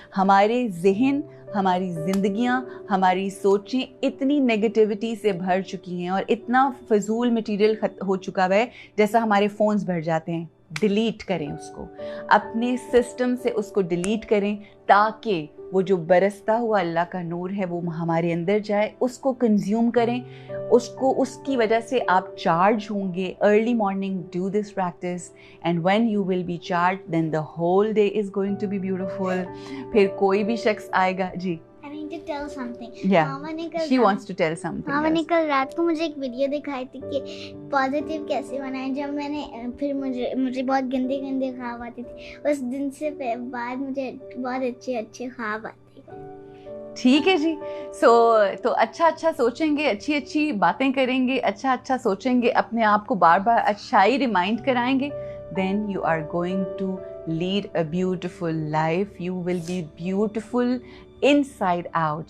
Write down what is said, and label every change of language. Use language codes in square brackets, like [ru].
[ur] ہمارے ذہن, ہماری زندگیاں, ہماری سوچیں اتنی نگیٹیوٹی سے بھر چکی ہیں اور اتنا فضول مٹیریل ہو چکا ہے جیسا ہمارے فونز بھر جاتے ہیں. ڈیلیٹ کریں اس کو, اپنے سسٹم سے اس کو ڈیلیٹ کریں, تاکہ وہ جو برستا ہوا اللہ کا نور ہے وہ ہمارے اندر جائے, اس کو کنزیوم کریں, اس کی وجہ سے آپ چارج ہوں گے. [en] Early morning do this practice, and when you will be charge then the whole day is going to be beautiful. [ur] پھر کوئی بھی شخص آئے گا. جی, [en] to tell something. she wants to tell something. [ur] ماما نے کل رات کو مجھے ایک ویڈیو دکھائی تھی کہ پازیٹیو کیسے بنائیں. جب میں نے پھر مجھے بہت گندے خواب آتی تھی, اس دن سے بعد مجھے بہت اچھے خواب آتے ہیں. ٹھیک ہے جی. تو اچھا سوچیں گے, اچھی باتیں کریں گے, اچھا سوچیں گے, اپنے آپ کو بار بار اچھائی ریمائنڈ کرائیں گے, [en] then you are going to lead a beautiful life. You will be beautiful inside out.